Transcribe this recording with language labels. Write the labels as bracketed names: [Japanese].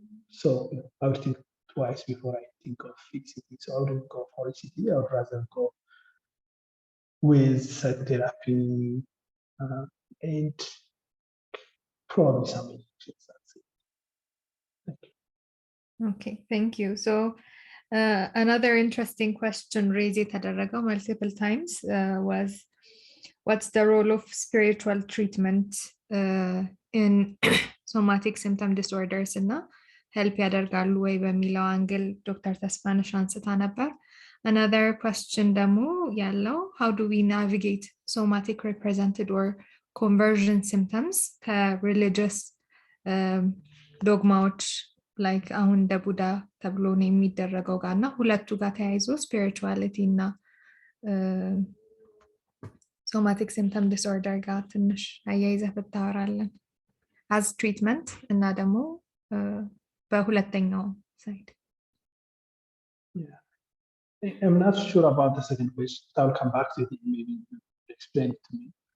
[English] So I would think twice before I think of ECT. So I wouldn't go for ECT. I would rather go with psychotherapy and probably some medications. That's it. Thank you. Okay, thank you. So another interesting question raised [Amharic] የተደረገው [English] multiple times was what's the role of spiritual treatment in somatic symptom disorders እና help [Amharic] ያደርጋሉ ወይ በሚለው አንግል ዶክተር ተስፋነሽ አንስታ ነበር። [English] Another question [Amharic] ደግሞ ያለው [English] how do we navigate somatic represented or conversion symptoms ከreligious [Amharic] ዶግማዎች ላይክ አሁን እንደ ቡዳ ተብሎ ነው የሚደረገው ጋር እና ሁለቱ ጋር ተያይዞ ስፒሪቹዋሊቲ እና ሶማቲክ ሲምፕተም ዲስኦርደር ጋር ትንሽ አያይዘህ ብታወራለን [English] አዝ ትሪትመንት [Amharic] እና ደግሞ በሁለተኛው ሳይድ። [English] I'm not sure about the second question. I'll come back to it and maybe explain it to me.